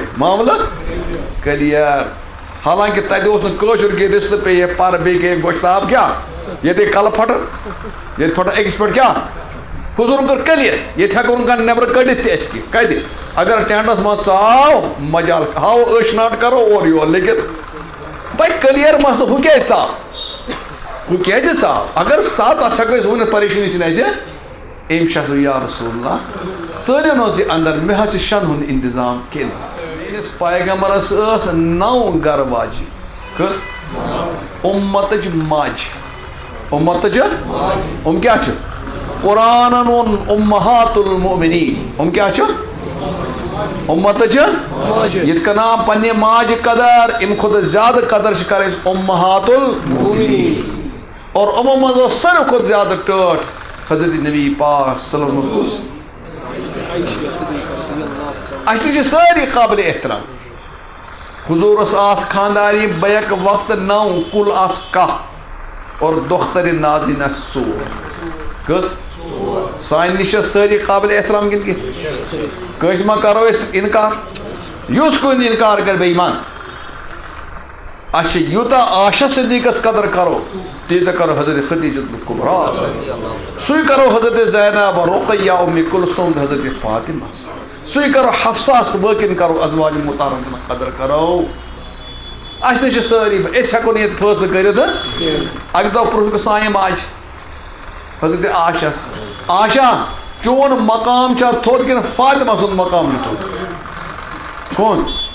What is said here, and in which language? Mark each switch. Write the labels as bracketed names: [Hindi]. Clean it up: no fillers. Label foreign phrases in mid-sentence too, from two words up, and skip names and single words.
[Kashmiri] کٔلیر حالانکہِ تَتہِ اوس نہٕ کٲشُر کینٛہہ رِستہٕ پیٚیہِ ہے پَرٕ بیٚیہِ گٔیے گۄشتاب کیٛاہ ییٚتے کَلہٕ پھٹَن ییٚتہِ پھٹَن أکِس پٮ۪ٹھ کیٛاہ حضوٗرن کٔر کٔلیر ییٚتہِ ہٮ۪کو نہٕ کانٛہہ نٮ۪برٕ کٔڑِتھ تہِ أسۍ کینٛہہ کَتہِ اگر ٹٮ۪نٛٹَس منٛز ژٕ آو مجال ہاو أچھ ناٹ کَرو اورٕ یور لیکِن بھائی کٔلیر مسلہٕ ہُہ کیٛازِ ژاو اگر ژاو تَتھ ہٮ۪کو أسۍ ؤنِتھ پریشٲنی چھِنہٕ اَسہِ أمۍ چھِ آسان [Arabic] یا رسول اللہ [Kashmiri] ژٲرِن اوس یہِ اندر مےٚ حظ چھِ شٮ۪ن ہُنٛد انتظام کیٚنٛہہ میٲنِس پیغمبرس ٲس 9 گرٕ واجہِ کٔژ اُمتٕچ ماجہِ کیٛاہ چھِ قرآنن ووٚن [Arabic] اُمہات المؤمنیٖن [Kashmiri] کیٛاہ چھِ اُمتٕچ یِتھ کٔنۍ آو پننہِ ماجہِ قدر اَمہِ کھۄتہٕ زیادٕ قدر چھِ کرٕنۍ [Arabic] اُمہات المؤمنیٖن [Kashmiri] اور یِمو منٛز اوس ساروی کھۄتہٕ زیادٕ ٹٲٹھ حضرت نبی پاک [Arabic] صلی اللہ علیہ وسلم [Kashmiri] اَسہِ تہِ چھِ سٲری قابلِ احترام حضوٗرس آس خاندانی بیک وقتہٕ 9 کُل آس کاہ اور دۄخترِ نازنین آسہِ 4 کٔژ سانہِ نِش چھِ سٲری قابلِ احترام کِنہٕ کینٛہہ کٲنٛسہِ ما کرو أسۍ اِنکار یُس کُنہِ اِنکار کرِ بے ایمان اَسہِ چھِ یوٗتاہ عاشا صدیٖقس قدر کرو تیٖتیاہ کرو حضرت خدیجۃ الکبریٰ سُے کرو حضرت زینب رقیہ اُم کلثوم حضرت فاطمہ سُے کرو حفصہ باقین کرو ازواج مطہرن قدر کرو اَسہِ نِش چھِ سٲری أسۍ ہٮ۪کو نہٕ ییٚتہِ فٲصلہٕ کٔرِتھ اَکہِ دۄہ پرٛژھ سانہِ ماجہِ حضرت آشا چون مقام چھا تھوٚد کِنہٕ فاطمہ سُنٛد مقام چھُ تھوٚد کون